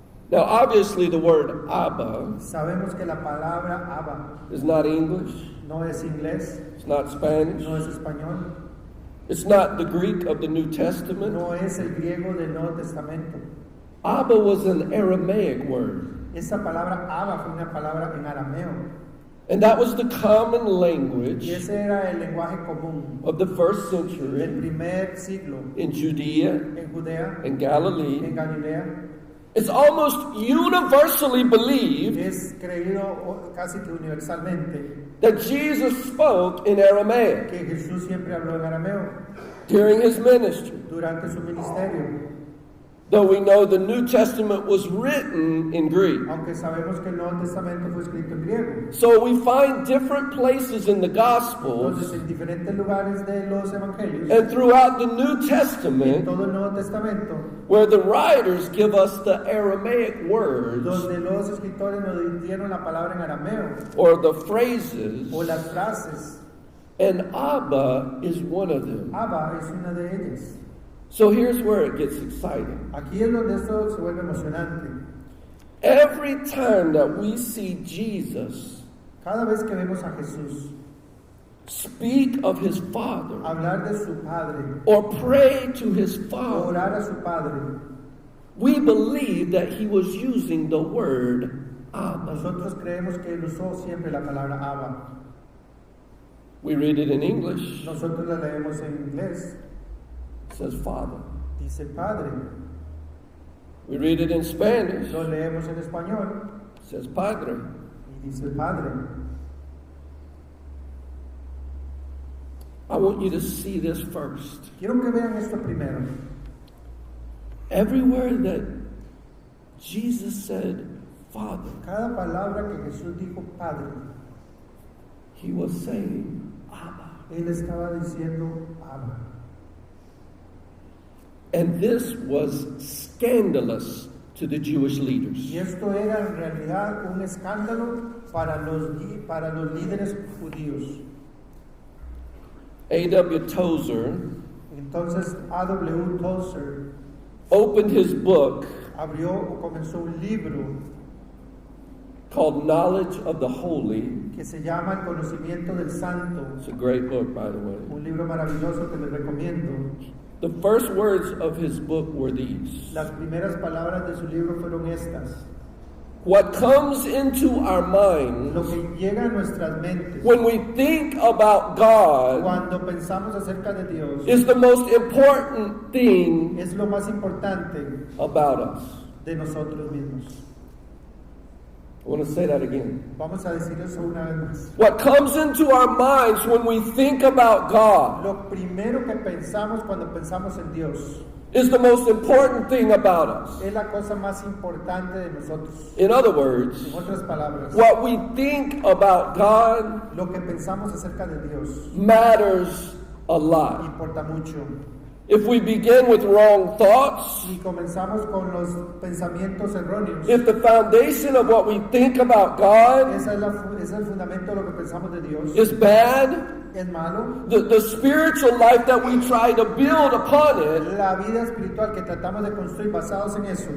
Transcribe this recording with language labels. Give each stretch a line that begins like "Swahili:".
English: Now, obviously, the word Abba
Spanish: Sabemos que la palabra Abba
English: is not English,
Spanish: no es inglés,
English: it's not Spanish,
Spanish: no es español,
English: it's not the Greek of the New Testament.
Spanish: no es el griego del Nuevo Testamento.
English: Abba was an Aramaic word,
Spanish: Esa palabra Abba fue una palabra en arameo.
English: and that was the common
Spanish: Y
English: language
Spanish: ese era el lenguaje común
English: of the first
Spanish: del
English: century
Spanish: primer siglo
English: in Judea
Spanish: en Judea,
English: and Galilee.
Spanish: en Galilea.
English: It's almost universally believed
Spanish: Es creído casi que universalmente
English: that Jesus spoke in Aramaic
Spanish: que Jesús siempre habló en arameo
English: during his ministry.
Spanish: durante su ministerio.
English: Though we know the New Testament was written in Greek.
Spanish: Aunque sabemos que el Nuevo Testamento fue escrito en griego.
English: So we find different places in the Gospels
Spanish: Entonces, en diferentes lugares de los evangelios,
English: and throughout the New
Spanish: en
English: Testament
Spanish: todo el Nuevo Testamento,
English: where the writers give us the Aramaic words
Spanish: donde los escritores nos dieron la palabra en arameo
English: or the phrases,
Spanish: o las frases,
English: and Abba is one of them.
Spanish: Abba es una de ellas.
English: So here's where it gets exciting.
Spanish: Aquí es donde esto se vuelve emocionante.
English: Every time that we see Jesus
Spanish: Cada vez que vemos a Jesús
English: speak of his Father
Spanish: hablar de su Padre
English: or pray to his
Spanish: o
English: Father,
Spanish: orar a su Padre,
English: we believe that he was using the word Abba.
Spanish: nosotros creemos que él usó siempre la palabra Abba.
English: We read it in English.
Spanish: Nosotros la leemos en inglés,
English: It says Father.
Spanish: dice Padre.
English: We read it in Spanish.
Spanish: Lo leemos en español
English: It says Padre.
Spanish: y dice Padre.
English: I want you to see this first.
Spanish: Quiero que vean esto primero.
English: Everywhere that Jesus said Father,
Spanish: Cada palabra que Jesús dijo Padre,
English: he was saying Abba.
Spanish: él estaba diciendo Abba.
English: And this was scandalous to the Jewish leaders.
Spanish: Y esto era en realidad un escándalo para los líderes judíos.
English: A.W. Tozer
Spanish: Entonces A.W. Tozer
English: opened his book
Spanish: abrió o comenzó un libro
English: called Knowledge of the Holy.
Spanish: que se llama El Conocimiento del Santo,
English: It's a great book, by the way.
Spanish: un libro maravilloso que les recomiendo.
English: The first words of his book were these.
Spanish: Las primeras palabras de su libro fueron estas.
English: What comes into our minds
Spanish: Lo que llega a nuestras mentes
English: when we think about God
Spanish: cuando pensamos acerca de Dios
English: is the most important thing
Spanish: es lo más importante
English: about us.
Spanish: de nosotros mismos.
English: I want to say that again.
Spanish: Vamos a decir eso una vez más.
English: What comes into our minds when we think about God
Spanish: Lo primero que pensamos cuando pensamos en Dios
English: is the most important thing about us.
Spanish: es la cosa más importante de nosotros.
English: In other words,
Spanish: En otras palabras,
English: what we think about God
Spanish: lo que pensamos acerca de Dios
English: matters a lot.
Spanish: importa mucho.
English: If we begin with wrong thoughts,
Spanish: Y comenzamos con los pensamientos erróneos.
English: if the foundation of what we think about God
Spanish: Ese es el fundamento de lo que pensamos de Dios.
English: is bad,
Spanish: Es malo.
English: the spiritual life that we try to build upon it
Spanish: La vida espiritual que tratamos de construir basados en eso